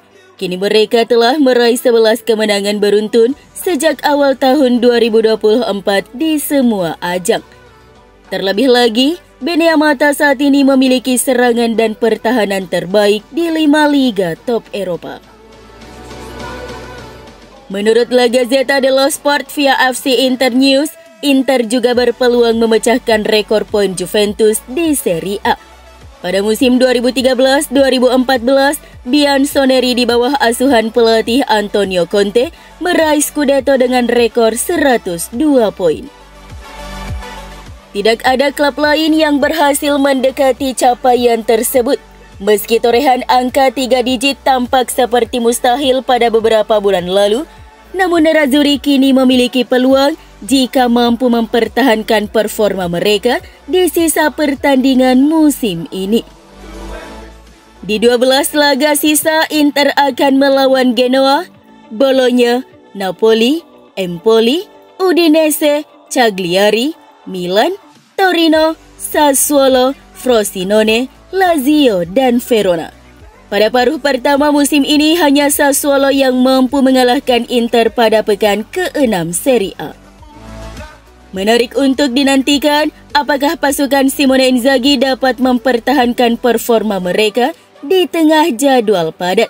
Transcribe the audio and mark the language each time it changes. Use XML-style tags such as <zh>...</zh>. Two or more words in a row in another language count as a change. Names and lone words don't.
<id>Kini mereka telah meraih 11 kemenangan beruntun sejak awal tahun 2024 di semua ajang. Terlebih lagi, Bene Amata saat ini memiliki serangan dan pertahanan terbaik di 5 liga top Eropa. Menurut La Gazzetta dello Sport via FC Inter News, Inter juga berpeluang memecahkan rekor poin Juventus di Serie A. Pada musim 2013-2014, Bianconeri di bawah asuhan pelatih Antonio Conte meraih Scudetto dengan rekor 102 poin. Tidak ada klub lain yang berhasil mendekati capaian tersebut. Meski torehan angka 3 digit tampak seperti mustahil pada beberapa bulan lalu, namun Nerazzurri kini memiliki peluang jika mampu mempertahankan performa mereka di sisa pertandingan musim ini. Di 12 laga sisa, Inter akan melawan Genoa, Bologna, Napoli, Empoli, Udinese, Cagliari, Milan, Torino, Sassuolo, Frosinone, Lazio, dan Verona. Pada paruh pertama musim ini, hanya Sassuolo yang mampu mengalahkan Inter pada pekan ke-6 Serie A. Menarik untuk dinantikan, apakah pasukan Simone Inzaghi dapat mempertahankan performa mereka di tengah jadwal padat.</id>